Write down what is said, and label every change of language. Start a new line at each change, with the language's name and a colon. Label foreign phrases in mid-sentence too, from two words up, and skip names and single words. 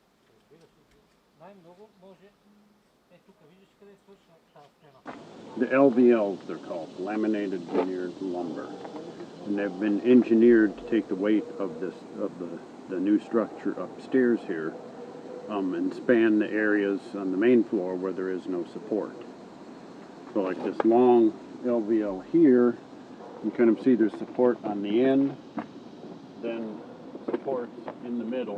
Bulgarian: Най-много може. Тук виждаш къде е свършена тази стена.
English: The LVLs, they're called, laminated veneered lumber, and they've been engineered to take the weight of the new structure upstairs here, and span the areas on the main floor where there is no support. So like this long LVL here, you kind of see there's support on the end, then supports in the middle.